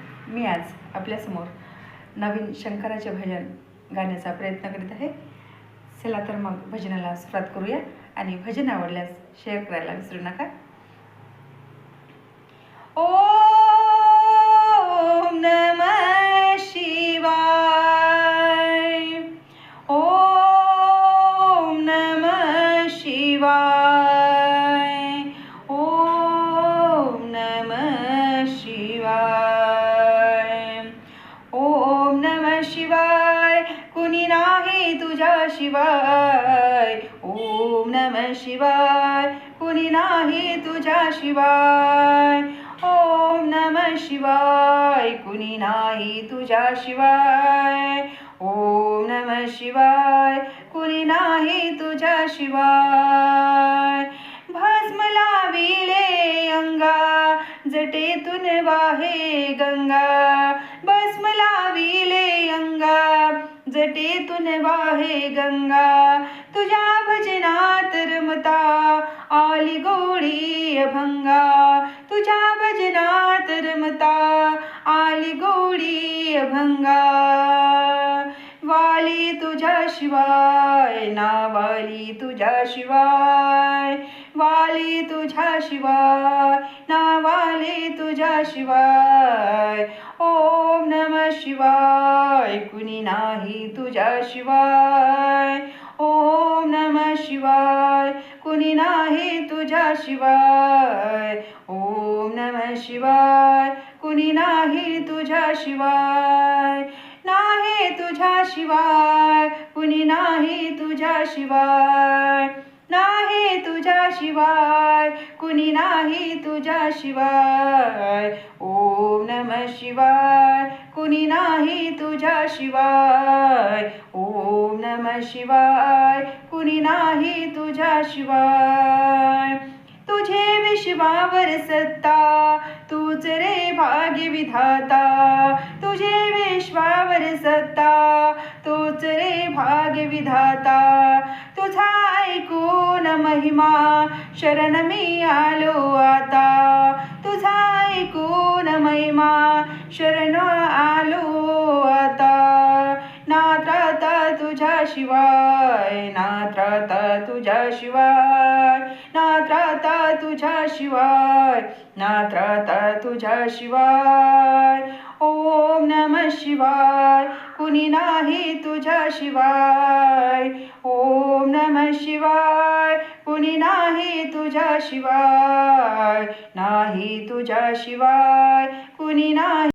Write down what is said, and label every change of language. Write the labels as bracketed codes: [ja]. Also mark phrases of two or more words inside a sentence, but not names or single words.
[mr] मी आज आपल्यासमोर नवीन शंकराचे भजन गाण्याचा प्रयत्न करीत आहे. चला तर मग भजनाला सुरुवात करूया आणि भजन आवडल्यास शेअर करायला विसरू नका. [sa] ओम नमः शिवाय. ओम नमः शिवाय. ओम नमः शिवाय. ओम नमः शिवाय. [mr] कुणी नाही तुझ्या शिवाय. [sa] ओम नमः शिवाय. [mr] कुणी नाही तुझ्या शिवाय. [sa] ओम नमः शिवाय. [mr] कुणी नाही तुझ्या शिवाय. [sa] ओम नमः शिवाय. [mr] कुणी नाही तुझ्या शिवाय. भस्म लाविले अंगा, जटेतून वाहे गंगा. भस्म लाविले अंगा, जटेतून वाहे गंगा. तुझ्या भजनात रमता आली गोडी अभंगा. तुझ्या भजनात रमता आली गोडी अभंगा. वाली तुझ्या शिवाय, नावाली तुझ्या शिवाय. वाली तुझ्या शिवाय, नावाली तुझ्या शिवाय. [sa] ओम नमः शिवाय. [mr] कुणी नाही तुझ्या शिवाय. [sa] ओम नमः शिवाय. [mr] कुणी नाही तुझ्या शिवाय. [sa] ओम नमः शिवाय. [mr] कुणी नाही तुझ्या शिवाय. नाही तुझ्या शिवाय. कुणी नाही तुझ्या शिवाय. नाही तुझ्या शिवाय. कुणी नाही तुझ्या शिवाय. [sa] ओम नमः शिवाय. [mr] कुणी नाही तुझ्या शिवाय. [sa] ओम नमः शिवाय. [mr] कुणी नाही तुझ्या शिवाय. तुझे विश्वावर सत्ता, तूच रे भाग्य विधाता. तुझे विश्वावर सत्ता, तूच रे भाग्य विधाता. तुझा ऐकून महिमा, शरण मी आलो आता. तुझा ऐकून महिमा, शरण आलो आता. नात्राता तुझ्या शिवाय. नात्राता तुझ्या शिवाय. नात्राता तुझ्या शिवाय. नात्राता तुझ्या शिवाय. [sa] ओम नमः शिवाय. [mr] कुणी नाही तुझ्या शिवाय. [sa] ओम नमः शिवाय. [mr] कुणी नाही तुझ्या शिवाय. नाही तुझ्या शिवाय. कुणी नाही